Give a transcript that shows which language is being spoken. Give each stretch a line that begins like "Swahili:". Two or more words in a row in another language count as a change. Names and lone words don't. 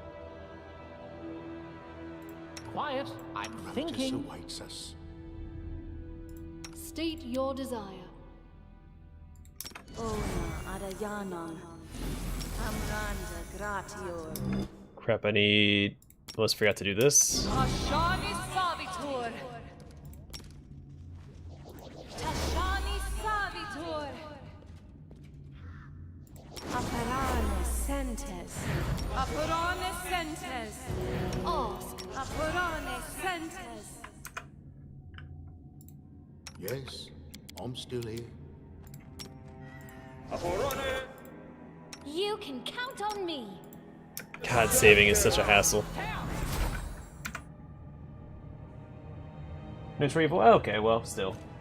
English: Quiet. I'm Grotus thinking. awaits us. State your desire. Crap, I need... Almost forgot to do this. Tashani Savitur. Tashani Savitur. Aparane sentes. Aparane sentes. Ask. Aparane sentes. Yes, I'm still here. You can count on me. God, saving is such a hassle. Neutral evil? Okay, well, still.